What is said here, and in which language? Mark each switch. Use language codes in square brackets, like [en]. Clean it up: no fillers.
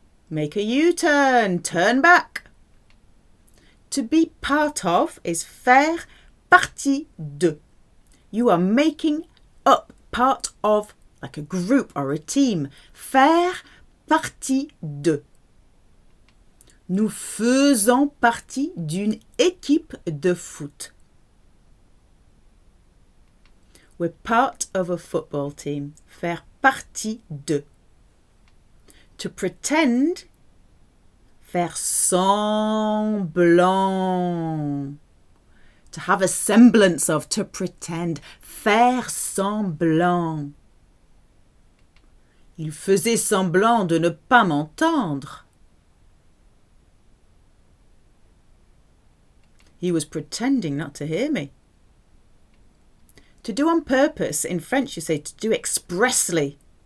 [en] Make a U-turn, turn back. To be part of is [fr] faire partie de. [en] You are making up part of, like a group or a team. [fr] Faire partie de. Nous faisons partie d'une équipe de foot. [en] We're part of a football team. [fr] Faire partie de. [en] To pretend, [fr] faire semblant. [en] To have a semblance of, to pretend. [fr] Faire semblant. Il faisait semblant de ne pas m'entendre. [en] He was pretending not to hear me. To do on purpose, in French you say to do expressly.